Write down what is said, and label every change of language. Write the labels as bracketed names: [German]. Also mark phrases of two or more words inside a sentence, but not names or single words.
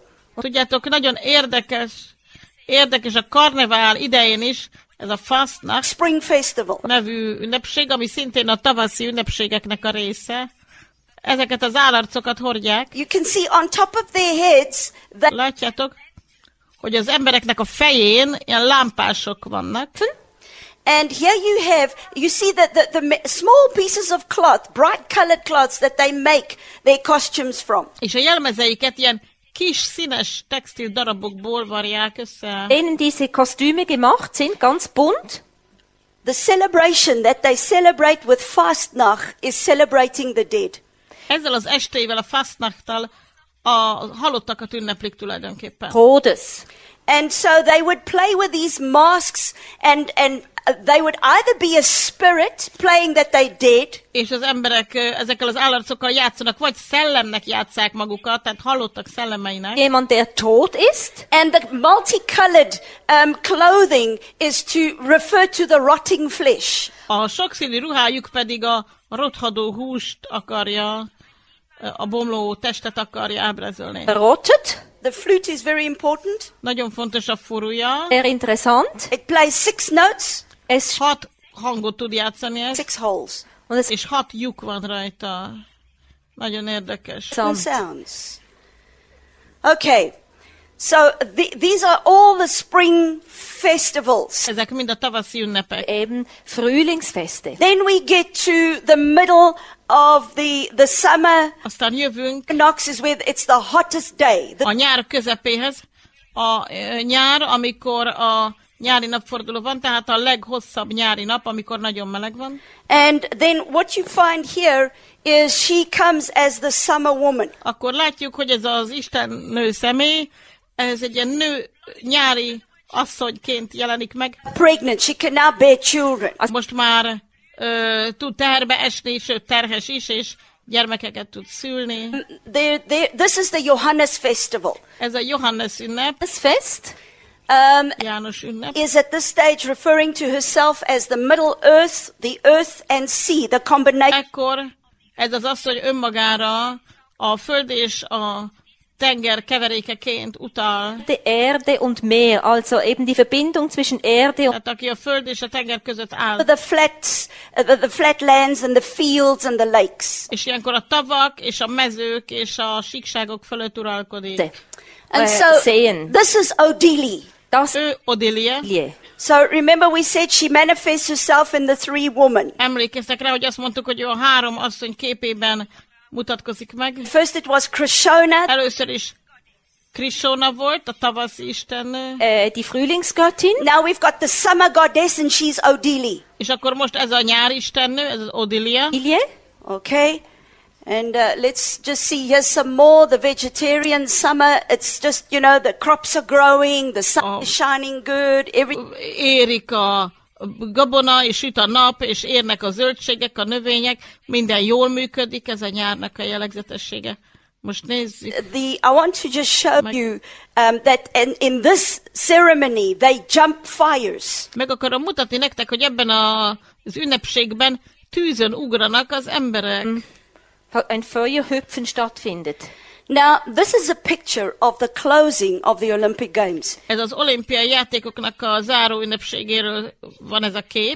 [Hungarian] Tudjátok, nagyon érdekes a karnevál idején is, ez a Fastnacht [English] spring festival, [Hungarian] nevű ünnepség, ami szintén a tavaszi ünnepségeknek a része. Ezeket az állarcokat hordják. [English] you can see on top of their heads that [Hungarian] Látjátok, hogy az embereknek a fején ilyen lámpások vannak. [English] and here you see that the small pieces of cloth, bright colored cloths that they make their costumes from. [Hungarian] És a jelmezeiket ilyen kis színes textil darabokból varják össze. [German] Denen diese Kostüme gemacht sind, ganz bunt. [English] The celebration that they celebrate with Fastnacht is celebrating the dead. [Hungarian] Ezzel az estével, a Fastnachttal a halottakat ünneplik tulajdonképpen. [German] Todes. [English] And so they would play with these masks and they would either be a spirit playing that they dead, [Hungarian] És az emberek ezekkel az állarcokkal játszanak, vagy szellemnek játsszák magukat, tehát halottak szellemeinek. [German] Jemand, der tot ist. [English] and the multicolored clothing is to refer to the rotting flesh. [Hungarian] A sokszínű ruhájuk pedig a rothadó húst akarja, a bomló testet akarja ábrázolni. [German] Verrottet. [English] The flute is very important. [Hungarian] Nagyon fontos a furúja. [German] Sehr interessant. [English] It plays 6 notes, [German] Es [Hungarian] 6 hangot tud játszani ez, [English] 6 holes, [German] und es [Hungarian] és 6 lyuk van rajta. Nagyon érdekes. [English] and sounds. Okay, so these are all the spring festivals. [Hungarian] Ezek mind a tavaszi ünnepek. [German] eben Frühlingsfeste. [English] Then we get to the middle of the summer. [Hungarian] Aztán jövünk [English] Equinox is where it's the hottest day. [Hungarian] a nyár közepéhez. A nyár, amikor a nyári napforduló van, tehát a leghosszabb nyári nap, amikor nagyon meleg van. [English] And then what you find here is she comes as the summer woman. [Hungarian] Akkor látjuk, hogy ez az istennő személy, ez egy ilyen nyári asszonyként jelenik meg. [English] Pregnant, she can now bear children. [Hungarian] Most már tud teherbe esni, sőt terhes is, és gyermekeket tud szülni. [English] This is the Johannes festival. [Hungarian] Ez a Johannes ünnep, [German] Das Fest [Hungarian] János ünnep. [English] Is at this stage referring to herself as the middle earth, the earth and sea, the combination. [Hungarian] Ekkor ez az asszony önmagára a föld és a tenger keverékeként utal. [German] der Erde und Meer, also eben die Verbindung zwischen Erde und [Hungarian] Tehát aki a föld és a tenger között áll. [English] The flat lands and the fields and the lakes. [Hungarian] És ilyenkor a tavak és a mezők és a síkságok fölött uralkodik. [English] And [German] sehen. [English] this is Odili. [German] Das [Hungarian] Ő Odilie. [German] Lilie. [English] So remember we said she manifests herself in the three women. [Hungarian] Emlékeztek rá, hogy azt mondtuk, hogy ő a három asszony képében mutatkozik meg. [English] First it was Krishona, [Hungarian] Először is Krishona volt, a tavaszi istennő, [German] Die Frühlingsgöttin. [English] now we've got the summer goddess and she's Odili. [Hungarian] és akkor most ez a nyári istennő, ez az Odilia. [German] Lilie. [English] Okay? And let's just see here some more. The vegetarian summer, it's just, the crops are growing, the sun is shining good, [Hungarian] Érik a gabona, és süt a nap, és érnek a zöldségek, a növények, minden jól működik, ez a nyárnak a jellegzetessége. Most nézzük. [English] I want to just show you that in this ceremony, they jump fires. [Hungarian] Meg akarom mutatni nektek, hogy ebben az ünnepségben tűzön ugranak az emberek. [German] Ein Feuerhüpfen stattfindet. [English] Now, this is a picture of the closing of the Olympic Games. [Hungarian] Ez az olimpiai játékoknak a záró ünnepségéről van ez a kép.